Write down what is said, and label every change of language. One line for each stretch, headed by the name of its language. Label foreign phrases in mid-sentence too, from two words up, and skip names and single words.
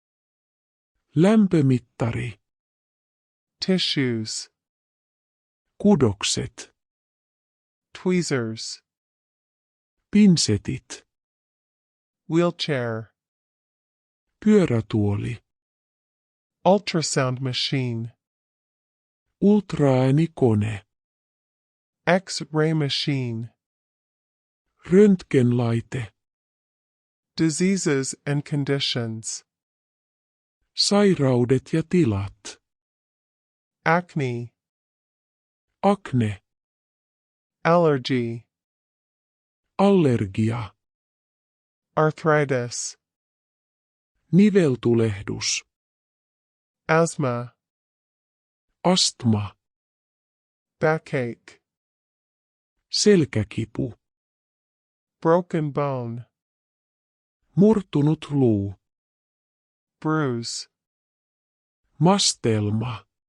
Finnish: Lämpömittari.
English: Tissues.
Finnish: Kudokset.
English: Tweezers.
Finnish: Pinsetit.
English: Wheelchair.
Finnish: Pyörätuoli.
English: Ultrasound machine.
Finnish: Ultraäänikone.
English: X-ray machine.
Finnish: Röntgenlaite.
English: Diseases and conditions.
Finnish: Sairaudet ja tilat.
English: Acne.
Finnish: Akne.
English: Allergy.
Finnish: Allergia.
English: Arthritis.
Finnish: Niveltulehdus.
English: Asthma.
Finnish: Astma.
English: Backache.
Finnish: Selkäkipu.
English: Broken bone.
Finnish: Murtunut luu.
English: Bruise.
Finnish: Mastelma.